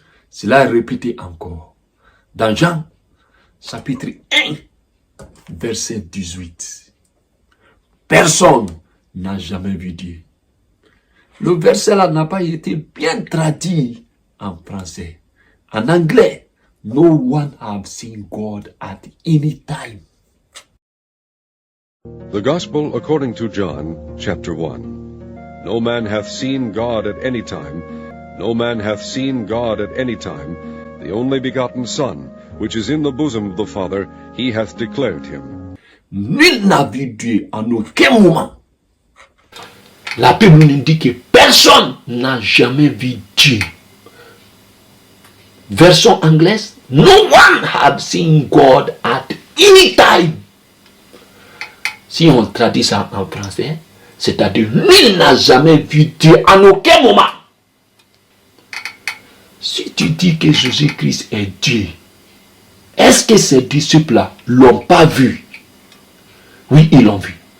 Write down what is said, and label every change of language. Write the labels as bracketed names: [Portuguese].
[French] Cela est répété encore. Dans Jean, chapitre 1, verset 18. Personne n'a jamais vu Dieu. Le verset là n'a pas été bien traduit en français. En anglais, [English] no one have seen God at any time. The Gospel according to John, chapter 1. No man hath seen God at any time, no man hath seen God at any time. The only begotten Son, which is in the bosom of the Father, he hath declared him. [French] Nul n'a vu Dieu en aucun moment. La Bible nous dit que personne n'a jamais vu Dieu. Version anglaise, [English] no one have seen God at any time. [French] Si on traduit ça en français, c'est-à-dire nul n'a jamais vu Dieu en aucun moment. Si tu dis que Jésus-Christ est Dieu, est-ce que ces disciples-là l'ont pas vu? Oui, ils l'ont vu.